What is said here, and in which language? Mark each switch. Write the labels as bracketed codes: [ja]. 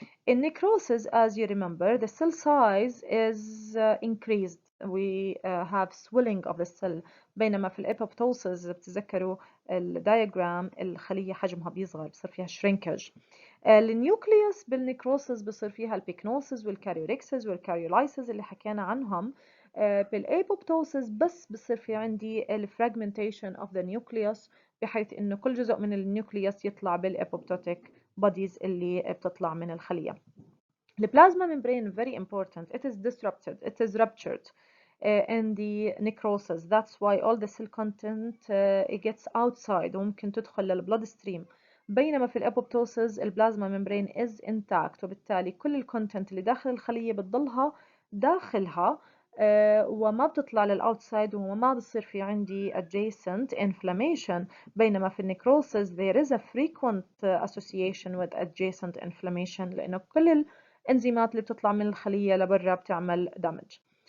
[en] In necrosis, as you remember, the cell size is increased. We have swelling of the cell. [ar] بينما في الابoptosis بتذكروا الدياجرام الخلية حجمها بيصغر، بصير فيها shrinkage. النيوكليوس بالنيكروسس بصير فيها البيكنوسس والكاريوريكسس والكاريولايسس اللي حكينا عنهم. بالابوبتوسس بس بصير في عندي الفراجمنتيشن اوف ذا نيوكليوس، بحيث انه كل جزء من النيوكليوس يطلع بالابوبتوتيك بوديز اللي بتطلع من الخلية. [en] البلازما membrane very important. It is disrupted. It is ruptured in the necrosis. That's why all the cell content it gets outside [ar] وممكن تدخل للبلود ستريم. بينما في الابوبتوسيس البلازما [en] membrane is intact، [ar] وبالتالي كل الكونتنت اللي داخل الخلية بتضلها داخلها وما بتطلع للأوتسايد، وما بصير في عندي [en] adjacent inflammation. [ar] بينما في النيكروسيس [en] there is a frequent association with adjacent inflammation، [ar] لأنه كل الإنزيمات اللي بتطلع من الخلية لبرا بتعمل damage.